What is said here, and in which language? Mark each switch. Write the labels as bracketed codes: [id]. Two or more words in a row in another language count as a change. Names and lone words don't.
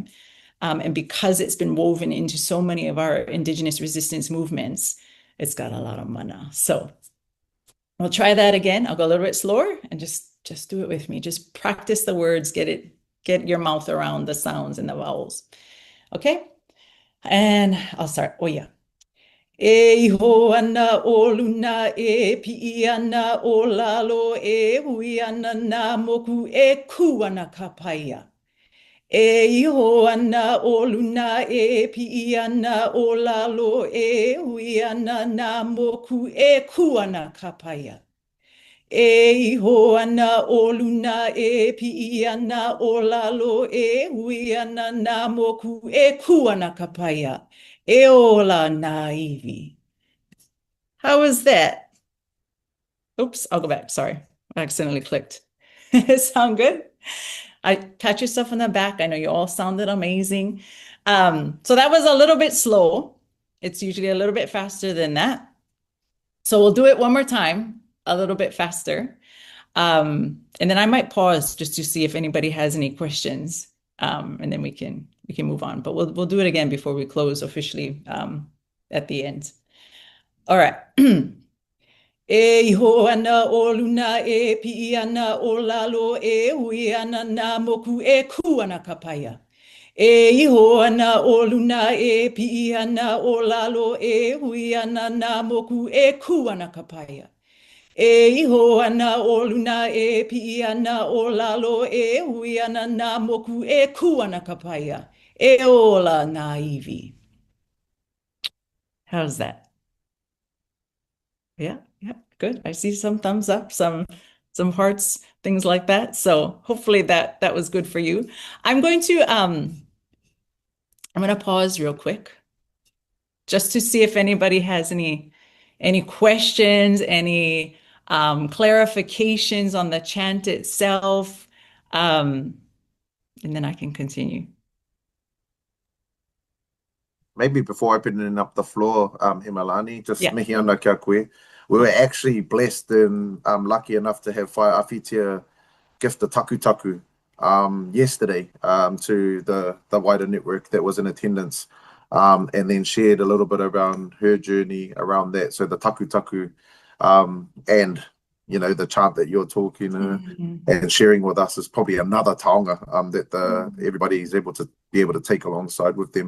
[en] And because it's been woven into so many of our Indigenous resistance movements, it's got a lot of mana. So we'll try that again. I'll go a little bit slower and just do it with me. Just practice the words, get your mouth around the sounds and the vowels. Okay? And I'll start. Oh yeah. [haw] E iho ana o luna e pi'i ana o lalo e hui ana na moku e ku ana kapaya. E iho ana o luna e pi'i ana o lalo e hui ana na moku e ku ana ka paia. E iho ana o luna e pi'i ana o lalo e hui ana na moku e ku ana ka paia. E ola na iwi. [en] How was that? Oops, I'll go back. Sorry, I accidentally clicked. Sound good? Pat yourself on the back. I know you all sounded amazing. So that was a little bit slow. It's usually a little bit faster than that. So we'll do it one more time, a little bit faster. And then I might pause just to see if anybody has any questions. And then we can move on. But we'll do it again before we close officially at the end. All right. E iho ana o luna e pi'i ana o lalo e hui ana na moku e ku ana ka paia. E iho ana o luna e pi'i ana o lalo e hui ana na moku e ku ana ka paia. E iho ana o luna e pi'i ana o lalo e hui ana na moku e ku ana ka paia. E ola na iwi. How's that? Yeah, good. I see some thumbs up, some hearts, things like that. So hopefully that was good for you. I'm going to pause real quick just to see if anybody has any questions, any clarifications on the chant itself. And then I can continue. Maybe before opening up the floor, Emalani, just [mi] mihi ana kia koe. [en] We were actually blessed and lucky enough to have Whai Awhitia gift a taku yesterday to the wider network that was in attendance, and then shared a little bit around her journey around that. So the taku and the chant that you're talking and sharing with us is probably another taonga that everybody is able to take alongside with them.